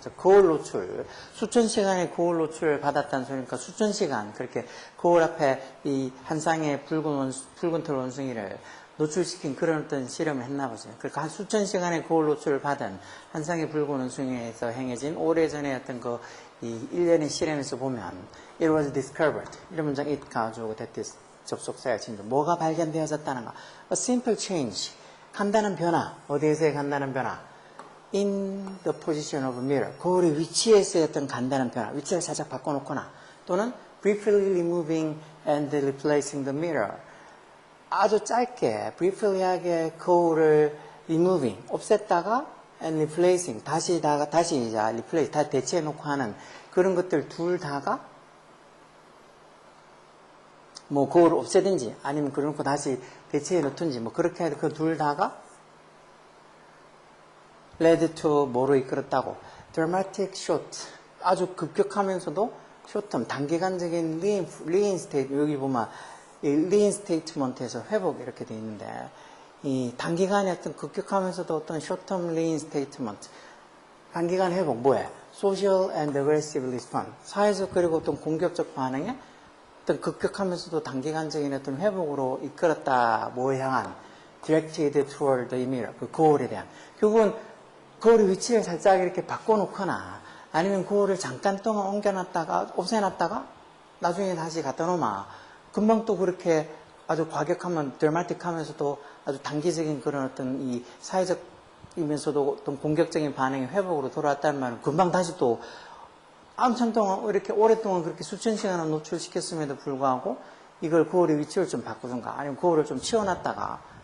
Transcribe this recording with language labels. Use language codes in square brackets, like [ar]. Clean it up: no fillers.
[ko] 즉 거울 노출, 수천 시간의 거울 노출을 받았다는 소리니까 수천 시간 그렇게 거울 앞에 이 한 쌍의 붉은 털 원숭이를 노출시킨 그런 어떤 실험을 했나 보죠. 그러니까 한 수천 시간의 거울 노출을 받은 한 쌍의 붉은 원숭이에서 행해진 오래전에 어떤 이 일련의 실험에서 보면 [en] it was discovered, [ko] 이런 문장 it 가지고 [en] that is [ko] 접속사야 진짜 뭐가 발견되어졌다는가. [en] A simple change, [ko] 간단한 변화. 어디에서의 간단한 변화? [en] In the position of a mirror, [ko] 거울의 위치에서의 어떤 간단한 변화, 위치를 살짝 바꿔놓거나 또는 [en] briefly removing and replacing the mirror, [ko] 아주 짧게 briefly하게 거울을 removing, 없앴다가 and replacing, 다시 이제 replace, 다 대체해놓고 하는 그런 것들 둘 다가 뭐 거울을 없애든지 아니면 그러놓고 다시 대체해 놓든지 뭐 그렇게 해도 그 둘 다가 [en] led to [ko] 뭐로 이끌었다고. [en] dramatic short, [ko] 아주 급격하면서도 [en] short-term, [ko] 단기간적인 [en] reinstate, [ko] 여기 보면 이 reinstatement에서 회복 이렇게 돼 있는데 이 단기간에 어떤 급격하면서도 어떤 [en] short-term reinstatement, [ko] 단기간 회복 뭐해? [en] social and aggressive response, [ko] 사회적 그리고 어떤 공격적 반응에 어떤 급격하면서도 단기간적인 어떤 회복으로 이끌었다. 뭐에 향한? [en] directed toward the mirror, [ko] 그 거울에 대한. 결국은 거울의 위치를 살짝 이렇게 바꿔놓거나 아니면 거울을 잠깐 동안 옮겨놨다가 없애놨다가 나중에 다시 갖다 놓으면 금방 또 그렇게 아주 과격하면 드라마틱하면서도 아주 단기적인 그런 어떤 이 사회적이면서도 어떤 공격적인 반응이 회복으로 돌아왔다는 말은 금방 다시 또 한참 동안 이렇게 오랫동안 그렇게 수천 시간을 노출시켰음에도 불구하고 이걸 거울의 위치를 좀 바꾸든가 아니면 거울을 좀 치워놨다가